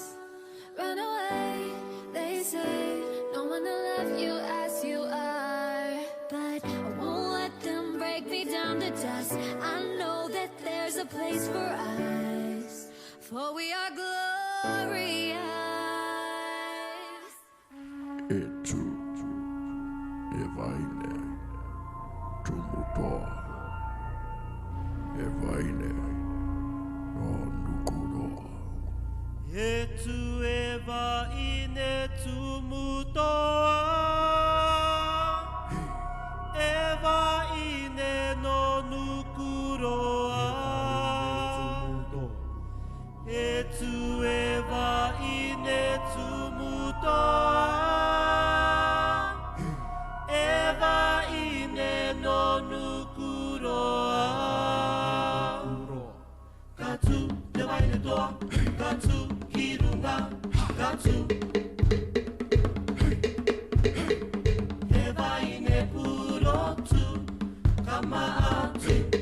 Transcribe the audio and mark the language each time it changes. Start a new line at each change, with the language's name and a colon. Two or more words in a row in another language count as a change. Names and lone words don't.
English: Run away, they say, no one to love you as you are. But I won't let them break me down to dust. I know that there's a place for us, for we are glorious.
Rarotongan: Etu evaine tumutoa evaine no nukuroa. Etu eva ine tumutoa, eva ine no nukuroa. Etu eva ine tumutoa, eva ine no nukuroa. Katu eva ine toa, katu kirunga, katu eva ine purotu, kamaatu.